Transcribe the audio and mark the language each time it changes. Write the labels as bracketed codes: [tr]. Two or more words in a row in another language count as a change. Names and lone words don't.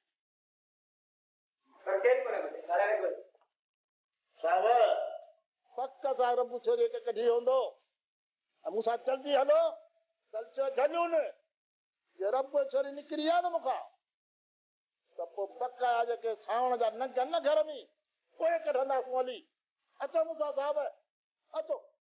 [sd] पर केर कोने बचे? सारे ने कोई। साहब पक्का सां रबू छोरीअ खे कढी हूंदो। मूंसां जल्दी हलो कल चओ जनून ये रबू छोरी निकिरी आहे न मूंखां त पोइ बकाया जेके सावण जा नंग न घर में उहे कढंदासीं हली। अचो मूंसां साहब, अचो।